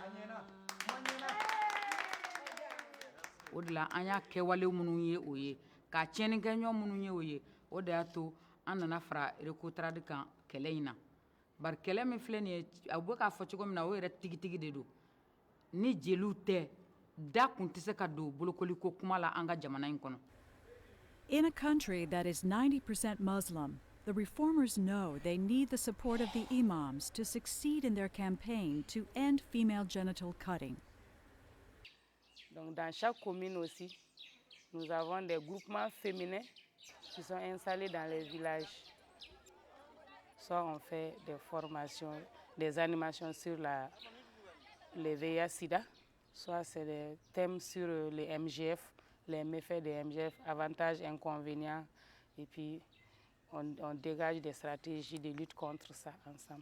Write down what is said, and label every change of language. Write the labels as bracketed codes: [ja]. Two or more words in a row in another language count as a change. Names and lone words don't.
[bm] O de la an y'a kɛwale minnu ye o ye ka tiɲɛnikɛɲɔgɔn minnu ye o ye o de y'a to an nana fara recotrade kan kɛlɛ in na bari kɛlɛ min filɛ nin ye a bɛ k'a fɔ cogo min na o yɛrɛ tigitigi de don ni jeliw tɛ da kun tɛ se ka don bolokoliko kuma la an ka jamana in kɔnɔ. [en] In a country that is 90% Muslim, the reformers know they need the support of the imams to succeed in their campaign to end female genital cutting. [fr] Donc dans chaque commune aussi, nous avons des groupements féminins qui sont installés dans les villages. Soit on fait des formations, des animations sur les VIH-Sida, soit c'est des thèmes sur les MGF, les méfaits des MGF, avantages, inconvénients, et puis on dégage des stratégies de lutte contre ça ensemble.